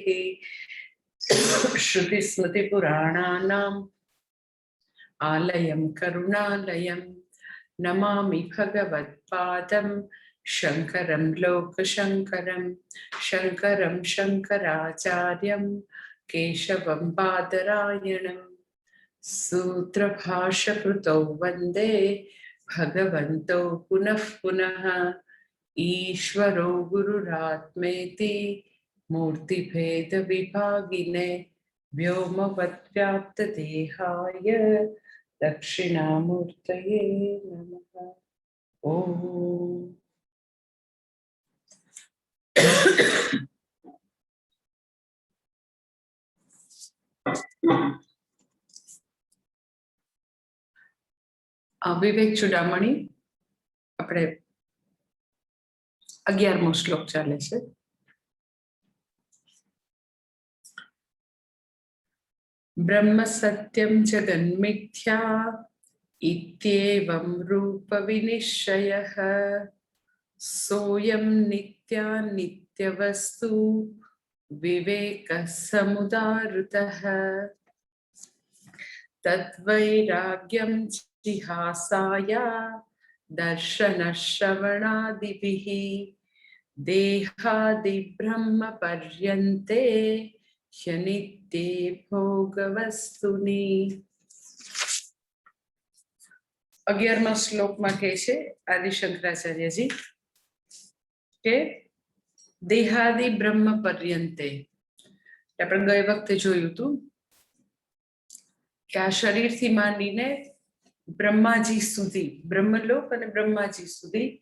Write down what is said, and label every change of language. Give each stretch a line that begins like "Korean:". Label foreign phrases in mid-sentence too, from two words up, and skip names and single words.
Sanskrit: श्रुति स्मृति पुराणानाम् आलयं करुणालयं नमामि भगवत्पादं शंकरं लोकशंकरं शंकरं शंकराचार्यं केशवं बादरायणं सूत्रभाष्यकृतौ वन्दे भगवन्तौ पुनः पुनः। ईश्वरो गुरुरात्मेति मूर्तिभेदविभागिने व्योमवद्व्याप्तदेहाय दक्षिणामूर्तये नमः।
Gujarati: ओम વિવેક ચુડામણી આપણે 11મો શ્લોક ચાલે છે.
Sanskrit: ब्रह्म सत्यं जगन्मिथ्या इत्येवं रूप विनिश्चयः सोऽयं नित्यानित्यवस्तु विवेकः समुदाहृतः तद्वैराग्यं जिहासाय दर्शनश्रवणादिभिः देहादिब्रह्मपर्यन्ते ह्यनित्ये भोगवस्तुनि।
Gujarati: 11મા શ્લોકમાં કહે છે આદિશંકરાચાર્યજી કે દેહાદિ બ્રહ્મ પર્યંતે, આપણે ગઈ વખતે જોયું હતું કે આ શરીરથી માંડીને બ્રહ્માજી સુધી, બ્રહ્મલોક અને બ્રહ્માજી સુધી